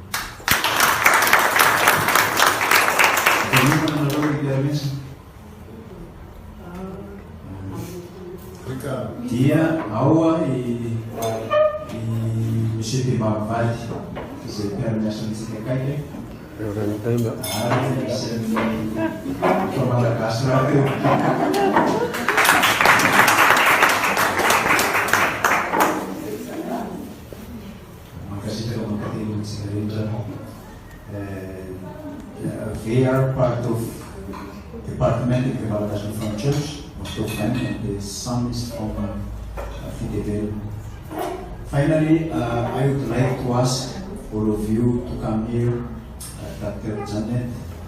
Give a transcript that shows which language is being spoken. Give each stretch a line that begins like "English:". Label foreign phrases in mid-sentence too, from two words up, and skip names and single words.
Malagasy: Dia ao Monsieur Temavady izay mpiara-miasa antsika akaiky ary fa malagasy raha teo. Mankasitaka mankatelo antsika rehetra.
English: They are part of Department of Development from Church, most of them, and the son is from Fidel. Finally, I would like to ask all of you to come here, Dr.